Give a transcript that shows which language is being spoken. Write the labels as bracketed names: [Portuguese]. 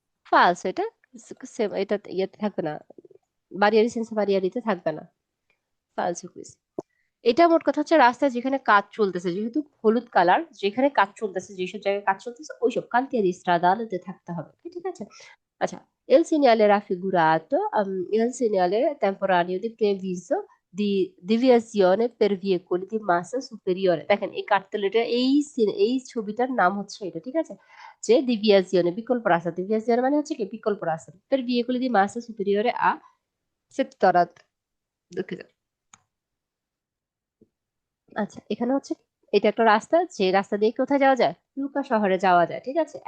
[Bangla] ফালস, এটা এটা ইয়েতে থাকবে না, ভারিয়ারি সেন্সা ভারিয়ারিতে থাকবে না, ফালস কুইজ। এটা মোট কথা হচ্ছে রাস্তায় যেখানে কাজ চলতেছে, যেহেতু হলুদ কালার, যেখানে কাজ চলতেছে, যেসব জায়গায় কাজ চলতেছে ওইসব [Italian] cantieri stradale [Bangla] থাকতে হবে, ঠিক আছে। [Italian] আচ্ছা, il segnale raffigurato, il segnale temporaneo di preavviso di deviazione per veicoli di massa superiore। [Bangla] দেখেন এই কার্তেলেটা এই ছবিটার নাম হচ্ছে এটা, ঠিক আছে, যে deviazione বিকল্প রাস্তা, deviazione মানে হচ্ছে কি বিকল্প রাস্তা, [Italian] per veicoli di massa superiore a 70। [Bangla] দুঃখিত। আচ্ছা, এখানে হচ্ছে এটা একটা রাস্তা, যে রাস্তা দিয়ে কোথায় যাওয়া যায়, লুকা শহরে যাওয়া যায়, ঠিক আছে।